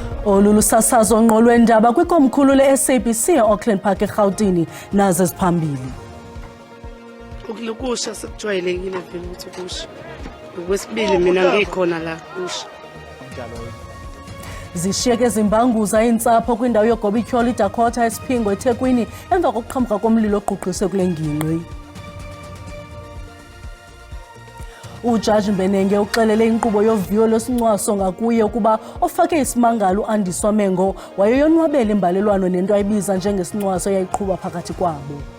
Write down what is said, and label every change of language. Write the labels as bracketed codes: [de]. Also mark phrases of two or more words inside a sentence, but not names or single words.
[xh] Olu sasazo ngqo lweendaba kwikomkhulu le-SABC e-Auckland Park eRhawutini nazo ziphambili. [zu] Ukusha sekujwayelekile vele ukuthi ukusha. Okwesibili mina ngikhona la kusha. [xh] Zishiyeke zimbanguza iintsapho kwindawo yogobityholo iDakota eSiphingo eThekwini emva kokuqhamuka komlilo ogqugqiswe kule ngingqi. Ujaji Mbenenge uxelele inkqubo yoviwo lwesincwaso ngakuye ukuba ofake isimangalo uAndiswa Mengo wayeyonwabela imbalelwano nento ayibiza njengesincwaso eyayiqhuba phakathi kwabo.